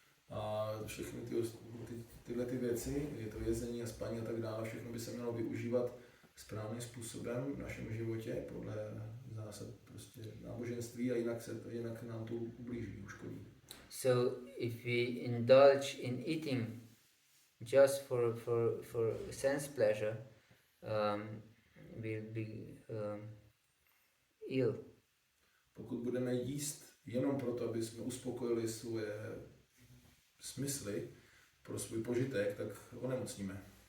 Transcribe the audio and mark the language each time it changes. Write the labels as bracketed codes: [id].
[cs] A všechny tyhle věci, je to jezení a spaní a tak dále, všechno by se mělo využívat správným způsobem v našem životě podle zásad prostě náboženství a jinak nám to ublíží, uškodí. [en] So if we indulge in eating just for sense pleasure, we'll be ill. [cs] Pokud budeme jíst jenom proto, aby jsme uspokojili svoje smysly pro svůj požitek, tak onemocníme.